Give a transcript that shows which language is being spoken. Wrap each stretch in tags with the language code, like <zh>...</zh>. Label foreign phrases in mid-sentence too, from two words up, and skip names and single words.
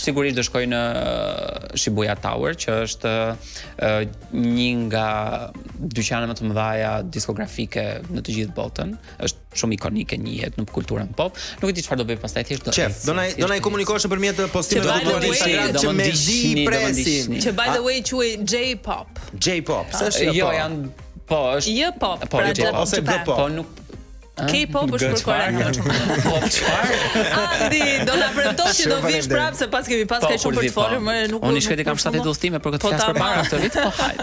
<sq>Sigurisht do shkoj në Shibuya Tower, që është një nga dyqanet më të mëdha diskografike në të gjithë botën. Është shumë ikonike, njihet në kulturën pop. Nuk e di çfarë do bëj pastaj, thjesht do eci. Do na i komunikosh nëpërmjet postimeve të tua në Instagram që me zi presin. Që</sq> <en>by the way</en> <sq>quhet J-pop. J-pop, s'është jo janë po është J-pop, pra ose G-pop. Po nuk K-pop është për Korean. Po çfarë? Andi, do na premtosh që do vish prapë se pas kemi pas kaq shumë për të folur, më nuk. Unë shkëti kam 7 udhëtime për këtë flas përpara këtë vit, po hajde.</sq>